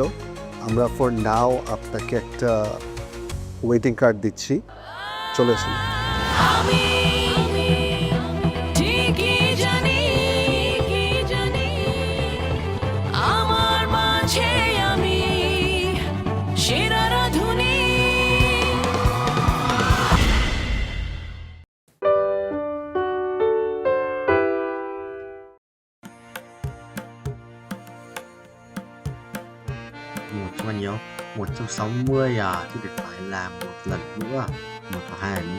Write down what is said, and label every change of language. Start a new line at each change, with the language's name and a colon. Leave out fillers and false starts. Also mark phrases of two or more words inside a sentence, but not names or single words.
Bangla: আমরা
English: for now
Bangla: আপনাকে একটা
English: waiting card
Bangla: দিচ্ছি, চলে আসুন। ঠিকই জানি আমার মাঝে আমি সেরা রাঁধুনি।
Vietnamese: Một cho bao nhiêu? 160 à, thì được phải làm một lần nữa, một hoặc hai lần nữa.